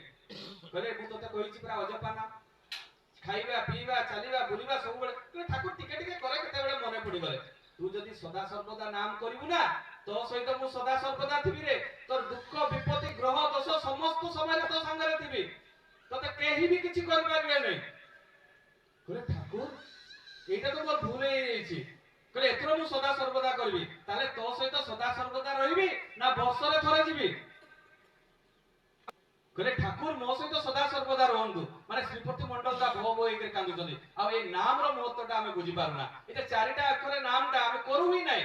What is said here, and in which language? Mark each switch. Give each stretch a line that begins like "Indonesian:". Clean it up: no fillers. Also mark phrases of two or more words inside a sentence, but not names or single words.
Odia: କହିଲେ ମୁଁ ତତେ କହିଛି ପୁରା ଅଜପା ନା, ଖାଇବା ପିଇବା ଚାଲିବା ବୁଲିବା ସବୁବେଳେ। ଠାକୁର ଟିକେ ଟିକେ କରେ, କେତେବେଳେ ମନେ ପଡିଗଲେ। ତୁ ଯଦି ସଦା ସର୍ବଦା ନାମ କରିବୁ ନା, ତୋ ସହିତ ମୁଁ ସଦା ସର୍ବଦା ଥିବି ରେ। ତୋର ଦୁଃଖ ବିପତ୍ତି ଗ୍ରହ ଦୋଷ ସମସ୍ତ ସମୟରେ ତୋ ସାଙ୍ଗରେ ଥିବି, ତତେ କେହି ବି କିଛି କରିପାରିବେ ନାହିଁ। କହିଲେ ଠାକୁର
Bangla: এইটা তো মোর ভুল হয়ে যাইছি।
Odia: କହିଲେ ଏଥର ମୁଁ ସଦା ସର୍ବଦା କରିବି। ତାହେଲେ ତୋ ସହିତ ସଦା ସର୍ବଦା ରହିବି ନା ବର୍ଷରେ ଥରେ ଯିବି? କହିଲେ ଠାକୁର ମୋ ସହିତ ସଦା ସର୍ବଦା ରୁହନ୍ତୁ। ମାନେ ଶ୍ରୀପତି ମଣ୍ଡଳ ତା ଭୋ ଭୋ ହେଇକି କାନ୍ଦୁଛନ୍ତି। ଆଉ ଏଇ ନାମର ମହତ୍ୱଟା ଆମେ ବୁଝିପାରୁନା। ଏଇଟା 4ଟା ଅକ୍ଷର ନାମଟା ଆମେ କରୁ ହିଁ ନାହିଁ।